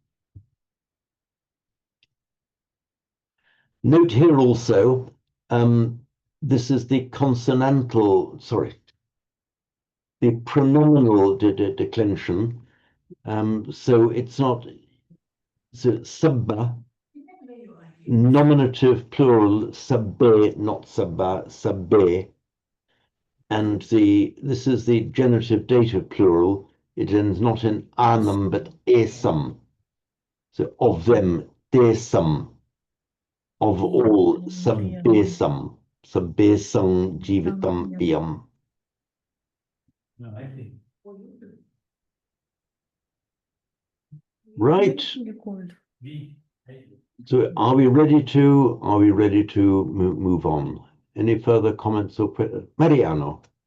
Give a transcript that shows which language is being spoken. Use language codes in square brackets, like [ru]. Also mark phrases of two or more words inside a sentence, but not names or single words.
[en] Note here also, this is the consonantal, sorry, the pronominal declension. So it's not, so sabba, nominative plural, sabbe, not sabba, sabbe. And this is the genitive dative plural. It ends not in anam, but esam. So of them, desam. Of all, sabbesam. [pi] Sabbesam jivitam piyam. [en] Right. So are we ready to move on? Any further comments or Mariano?